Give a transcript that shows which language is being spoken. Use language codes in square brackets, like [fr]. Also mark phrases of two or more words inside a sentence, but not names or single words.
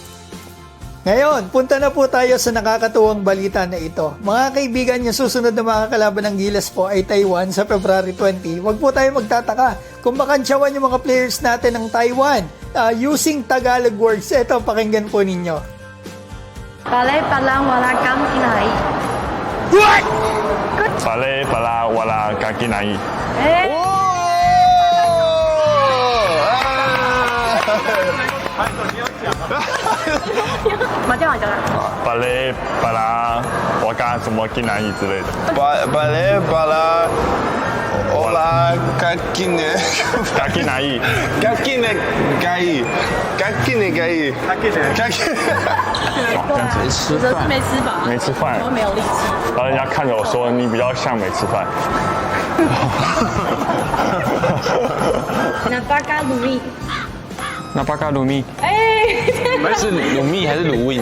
[tl] Ngayon, punta na po tayo sa nakakatuwang balita na ito. Mga kaibigan, yung susunod na makakalaban ng Gilas po ay Taiwan sa February 20. Huwag po tayo magtataka kung makantsawan yung mga players natin ng Taiwan [en] using Tagalog words. [tl] Ito, pakinggan po ninyo. Bale, bala, wala, kakinai. [en] What? Bale, bala, wala, kakinai. Bale, bala, [zh] 我干什么kinai之类的。 Bale, bala, hola, kakine. kakinai。 Kakine, gai. Kakine, gai. Kakine. 这样子我这是没吃饱，没吃饭我没有力气。然后人家看着我说你比较像没吃饭。那巴嘎鲁米，那巴卡鲁米，是鲁蜜还是鲁味？